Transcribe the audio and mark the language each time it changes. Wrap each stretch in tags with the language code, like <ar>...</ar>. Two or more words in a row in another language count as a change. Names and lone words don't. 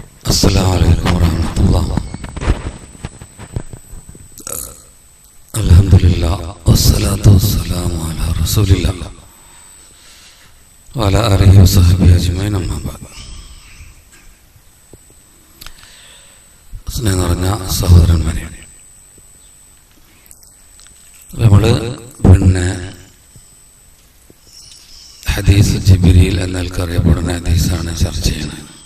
<ar>السلام عليكم ورحمة الله. الحمد لله والصلاة والسلام على رسول الله وعلى آله وصحبه أجمعين. أما بعد.</ar> <ml>സ്നേഹം നിറഞ്ഞ സഹോദരന്മാരെ, നമ്മൾ ഹദീസ് ജിബ്രീൽ എന്നറിയപ്പെടുന്ന ഹദീസാണ് ചർച്ച ചെയ്യുന്നത്.</ml>